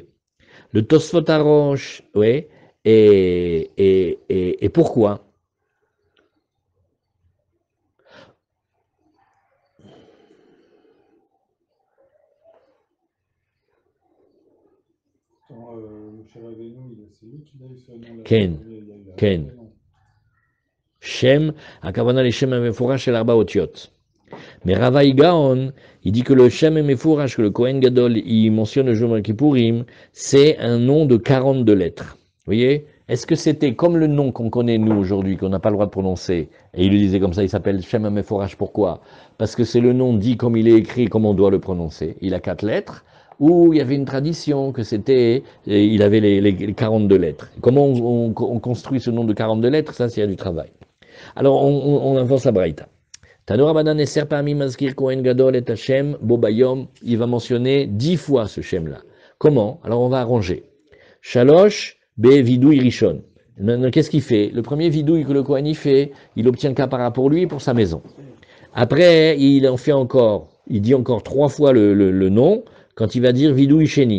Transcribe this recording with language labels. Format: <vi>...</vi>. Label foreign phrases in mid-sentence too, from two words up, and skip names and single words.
<fr>Le Tosfot Arosh, ouais, et pourquoi? Moshe Rabbeinu, c'est lui qui a eu ce nom-là. Ken, Il y a eu Ken. un nom.</fr> <he>שם, הכוונה לשם המפורש של 4 אותיות.</he> <fr>Mais Ravaï Gaon, il dit que le</fr> <he>שם המפורש,</he> <fr>que le</fr> <he>כהן גדול,</he> <fr>il mentionne le jour de Kippourim, c'est un nom de 42 lettres. Vous voyez? Est-ce que c'était comme le nom qu'on connaît nous aujourd'hui, qu'on n'a pas le droit de prononcer? Et il le disait comme ça, il s'appelle</fr> <he>שם המפורש,</he> <fr>pourquoi? Parce que c'est le nom dit comme il est écrit, comme on doit le prononcer. Il a 4 lettres. Ou il y avait une tradition que c'était, il avait les 42 lettres. Comment on construit ce nom de 42 lettres? Ça, c'est du travail. Alors, on avance la braïta.</fr> <he>תנו רבנן עשר פעמים מזכיר כהן גדול את השם ביום,</he> <fr>il va mentionner 10 fois ce Shem-là. Comment? Alors, on va arranger.</fr> <he>שלש בוידוי ראשון.</he> <fr>Maintenant, qu'est-ce qu'il fait? Le premier vidouille que le Kohen y fait, il obtient kapara pour lui et pour sa maison. Après, il en fait encore, il dit encore 3 fois le nom, quand il va dire</fr> <he>וידוי שני.</he>